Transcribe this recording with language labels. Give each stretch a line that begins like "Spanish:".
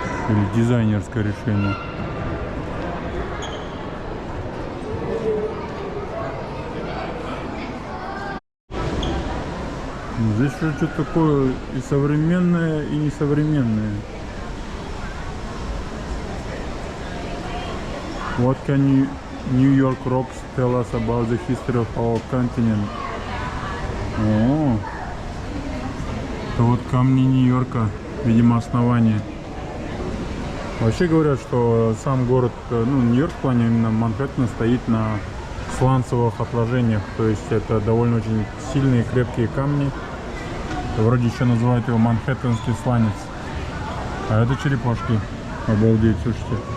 Russian: Или дизайнерское решение. Здесь что-то такое и современное, и несовременное.
English: What can New York rocks tell us about the history of our continent?
Russian: О, это вот камни Нью-Йорка, видимо, основание. Вообще говорят, что сам город, ну, Нью-Йорк в плане именно Манхэттена стоит на сланцевых отложениях. То есть это довольно очень сильные крепкие камни. Вроде еще называют его Манхэттенский сланец. А это черепашки. Обалдеть, слушайте.